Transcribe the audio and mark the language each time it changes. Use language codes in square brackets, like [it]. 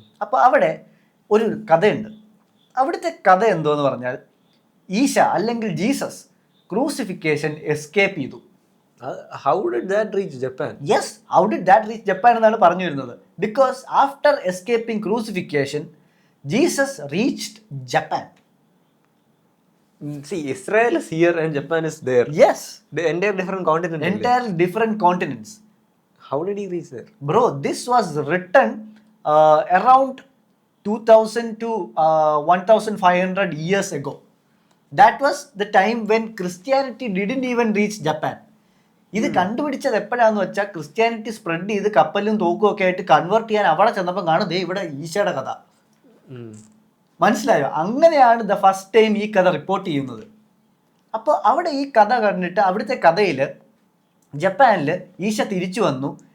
[ml] അപ്പോൾ അവിടെ ഒരു കഥയുണ്ട്. അവിടുത്തെ കഥ എന്തോന്ന് പറഞ്ഞാൽ, ഈശ അല്ലെങ്കിൽ ജീസസ് ക്രൂസിഫിക്കേഷൻ എസ്കേപ്പ് ചെയ്തു. [en] How did that reach Japan? Yes, how did that reach Japan [ml] എന്നാണ് പറഞ്ഞു വരുന്നത്. [en] Because after escaping crucifixion, Jesus reached Japan. See, Israel is here and Japan is there. Yes. The entire different continent. Entire different continents. How did he reach there? Bro, this was written around 2000 to 1500 years ago. That was the time when Christianity didn't even reach Japan. [ml] ഇത് കണ്ടുപിടിച്ചത് എപ്പോഴാന്ന് വെച്ചാൽ Christianity spread ചെയ്ത് കപ്പലും തോക്കും ഒക്കെ ആയിട്ട് convert ചെയ്യാൻ അവിടെ ചെന്നപ്പോൾ കാണും ദേ ഇവിടെ ഈശയുടെ കഥ. മനസ്സിലായോ? അങ്ങനെയാണ് [en] the first time [ml] ഈ കഥ റിപ്പോർട്ട് ചെയ്യുന്നത്. അപ്പോൾ അവിടെ ഈ കഥ കണ്ടിട്ട് അവിടുത്തെ കഥയിൽ ജപ്പാനിൽ ഈശ തിരിച്ചു വന്നു.